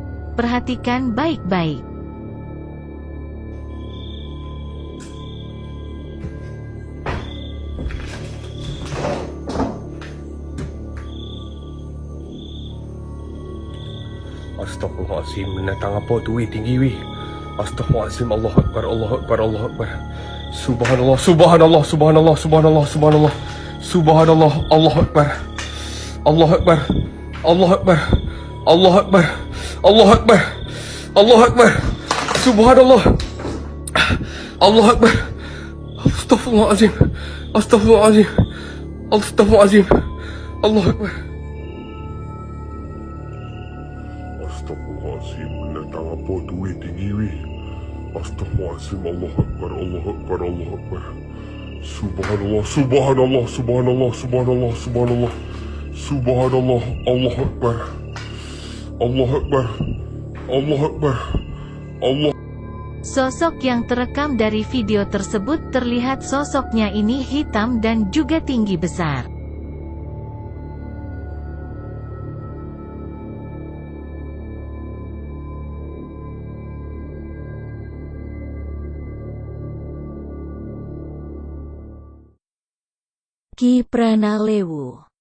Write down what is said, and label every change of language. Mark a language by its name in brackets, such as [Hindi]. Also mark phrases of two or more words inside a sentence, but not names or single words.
[Indonesian] Perhatikan baik-baik. [Arabic] أستغفر الله العظيم, [Indonesian] binatang apa tu weh, tinggi weh. [Arabic] أستغفر الله العظيم، الله أكبر، الله أكبر، الله أكبر. سبحان الله، سبحان الله، سبحان الله، سبحان الله، سبحان الله. سبحان الله، الله أكبر. الله أكبر، الله أكبر، الله أكبر، الله أكبر، الله أكبر. سبحان الله، الله أكبر. أستغفر الله العظيم، أستغفر الله العظيم، أستغفر الله العظيم، الله أكبر. أستغفر الله العظيم, [Indonesian] binatang apa tu weh, tinggi weh. [Arabic] أستغفر الله العظيم، الله أكبر، الله أكبر، الله أكبر. سبحان الله، سبحان الله، سبحان الله، سبحان الله، سبحان الله. سبحان الله، الله أكبر. الله أكبر، الله أكبر، الله. [Indonesian] Sosok yang terekam dari video tersebut terlihat sosoknya ini hitam dan juga tinggi besar. Ki Pranalewu.